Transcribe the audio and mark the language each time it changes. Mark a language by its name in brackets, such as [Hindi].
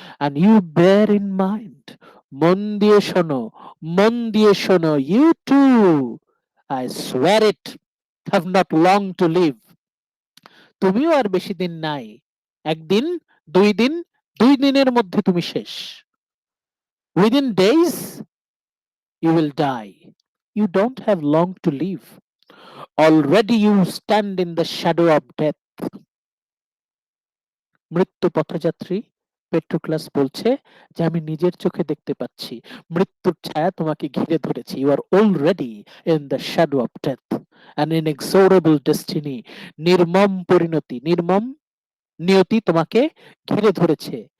[English] And you bear in mind, [Bangla] মন দিয়ে শোনো, মন দিয়ে শোনো। [English] You too, I swear it, have not long to live. [Bangla] তুমিও আর বেশি দিন নাই, একদিন, 2 দিন, 2 দিনের মধ্যে তুমি শেষ। [English] Within days you will die. You don't have long to live. Already you stand in the shadow of death. [Bangla] মৃত্যু পথযাত্রী পেট্রোক্লাস বলছে যে আমি নিজের চোখে দেখতে পাচ্ছি মৃত্যুর ছায়া তোমাকে ঘিরে ধরেছে। [English] you are already in the shadow of death, an inexorable destiny, [Bangla] নির্মম পরিণতি, নির্মম নিয়তি তোমাকে ঘিরে ধরেছে।